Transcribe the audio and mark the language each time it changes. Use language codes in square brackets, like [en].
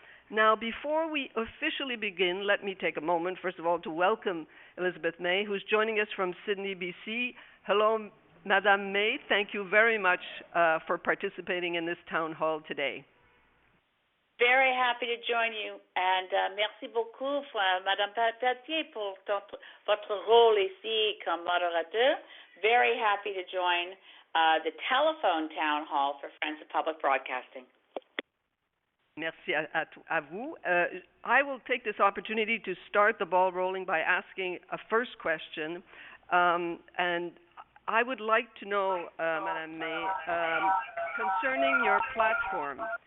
[en] Now, before we officially begin, let me take a moment, first of all, to welcome Elizabeth May, who's joining us from Sydney, BC. Hello, Madame May. Thank you very much for participating in this town hall today. Very happy to join you, and [fr] merci beaucoup, Madame Pelletier, pour votre rôle ici comme modérateur. [en] Very happy to join the telephone town hall for Friends of Public Broadcasting. [fr] Merci à vous. [en] I will take this opportunity to start the ball rolling by asking a first question. And I would like to know, Madame May, concerning your platform.